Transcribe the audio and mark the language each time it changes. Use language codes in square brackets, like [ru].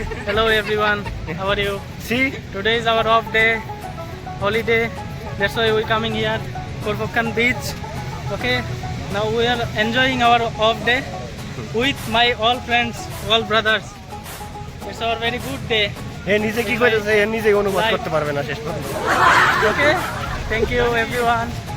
[en] Hello everyone, how are you? See, Today is our off day, holiday. That's why we coming here, Kurub Khan beach. Okay, now we are enjoying our off day with my all friends, all brothers. It's our very good day. [bn] হে নিজে কি কইতেছে, হে নিজে অনুবাদ করতে পারবে না শেষ পর্যন্ত। [en] Okay, thank you everyone.